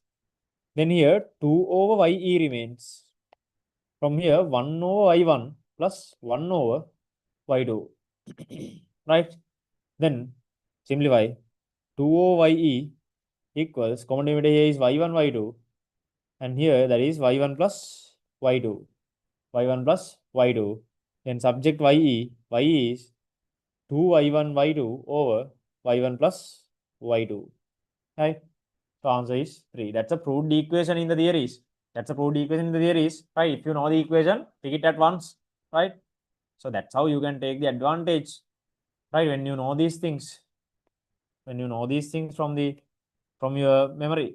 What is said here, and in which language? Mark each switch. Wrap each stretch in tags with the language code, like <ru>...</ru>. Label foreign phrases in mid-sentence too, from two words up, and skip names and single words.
<en>Then here 2 over YE remains. From here 1 over Y1 plus 1 over y2. Right? Then simplify 2 over ye equals common denominator here is y1, y2, and here that is y1 plus y2, y1 plus y2. Then subject ye, y is 2y1, y2 over y1 plus y2. Right? So answer is 3. That's a proved equation in the theories. That's a proved equation in the theories. Right? If you know the equation, take it at once. Right? So that's how you can take the advantage. Right? When you know these things. When you know these things from your memory.</en>